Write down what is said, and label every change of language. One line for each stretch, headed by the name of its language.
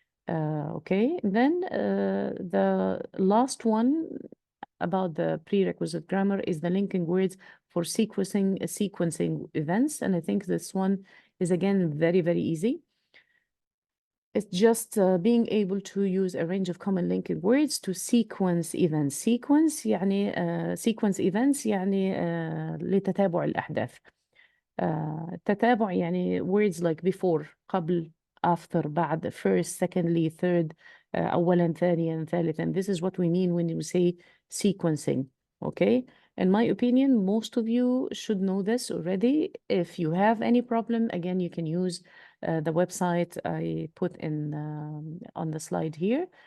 English: Okay, then the last one about the prerequisite grammar is the linking words for sequencing events. And I think this one is again very, very easy. It's just being able to use a range of common linking words to sequence events. Sequence events
Arabic: يعني لتتابع الأحداث. تتابع يعني
English: words like before,
Arabic: قبل,
English: after,
Arabic: بعد,
English: first, secondly, third,
Arabic: أولا, ثانيا, ثالثا.
English: This is what we mean when we say sequencing, okay? In my opinion, most of you should know this already. If you have any problem, again, you can use the website I put in on the slide here.